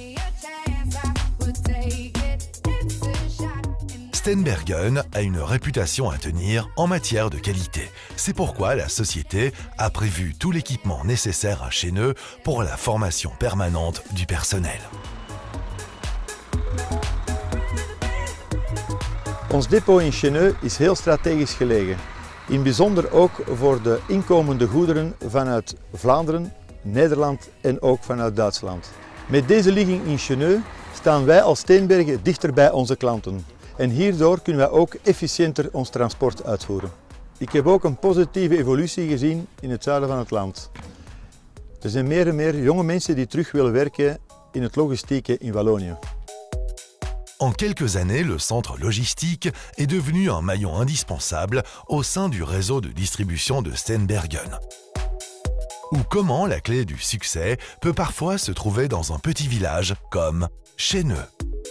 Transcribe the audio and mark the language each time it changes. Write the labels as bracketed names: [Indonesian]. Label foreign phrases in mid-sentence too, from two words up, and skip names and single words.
[French] Steenbergen a une réputation à tenir en matière de qualité. C'est pourquoi la société a prévu tout l'équipement nécessaire à Chenneux pour la formation permanente du personnel. [Dutch] Ons depot in Chenneux is heel strategisch gelegen. In bijzonder ook voor de inkomende goederen vanuit Vlaanderen, Nederland en ook vanuit Duitsland. Met deze ligging in Chenneux staan wij als Steenbergen dichter bij onze klanten. En hierdoor kunnen wij ook efficiënter ons transport uitvoeren. Ik heb ook een positieve evolutie gezien in het zuiden van het land. Er zijn meer en meer jonge mensen die terug willen werken in het logistieke in Wallonië. [French] En quelques années, le centre logistique est devenu un maillon indispensable au sein du réseau de distribution de Steenbergen. Ou comment la clé du succès peut parfois se trouver dans un petit village comme Chenneux.